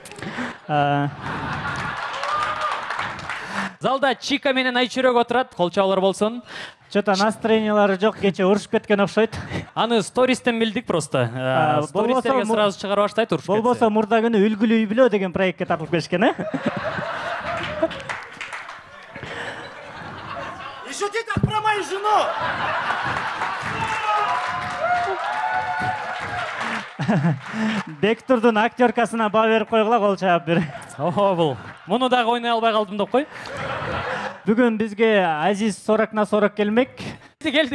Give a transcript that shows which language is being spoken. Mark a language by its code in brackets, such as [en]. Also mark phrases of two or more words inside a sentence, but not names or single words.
[ky] Залда Чика менен Айчүрөк отурат, кол чабалар болсун. Чөтө настроениялары жок, кече урушуп кеткен окшойт. Аны стористен билдик просто. Стористерге сразу чыгарып баштайт, урушуп кетсе. Болбосо мурда күнү үлгүлүү үй бүлө деген проектке тартылып кетишкен, [ru] Не шути так про мою жену! [ky] Бектурдун актеркасына баа берип койгула, кол чаап бир. Бул. Муну дагы ойной албай калдым деп кой. Бүгүн бизге Азиз 40/40 келмек. Келди.